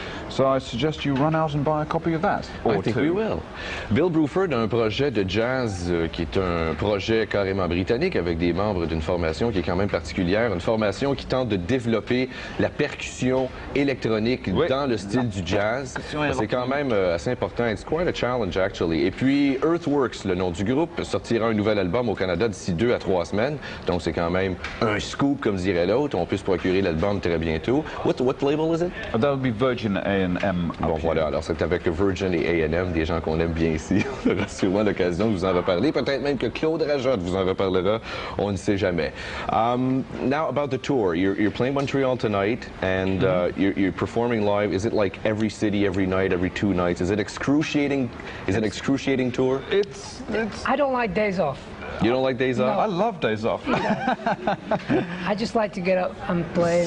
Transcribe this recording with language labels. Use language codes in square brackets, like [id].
[en] So I suggest you run out and buy a copy of that. I think we will. [fr] Bill Bruford a un projet de jazz qui est un projet carrément britannique avec des membres d'une formation qui est quand même particulière, une formation qui tente de développer la percussion électronique dans le style du jazz. C'est quand même assez important. [en] It's quite a challenge actually. [fr] Et puis Earthworks, le nom du groupe, sortira un nouvel album au Canada d'ici 2 à 3 semaines. Donc c'est quand même un scoop comme dirait l'autre. On peut se procurer l'album très bientôt. [en] What label is it? That would be Virgin A&M. [fr] Bon voilà, alors c'est avec Virgin et A&M, des gens qu'on aime bien ici. On aura sûrement l'occasion de vous en reparler. Peut-être même que Claude Rajotte vous en reparlera. On ne sait jamais. [en] Now about the tour. You're playing Montreal tonight and you're performing live. Is it like every city, every night, every 2 nights? Is it excruciating? Is it an excruciating tour? It's I don't like days off. You don't like days off? I love days off. I just like to get up and play.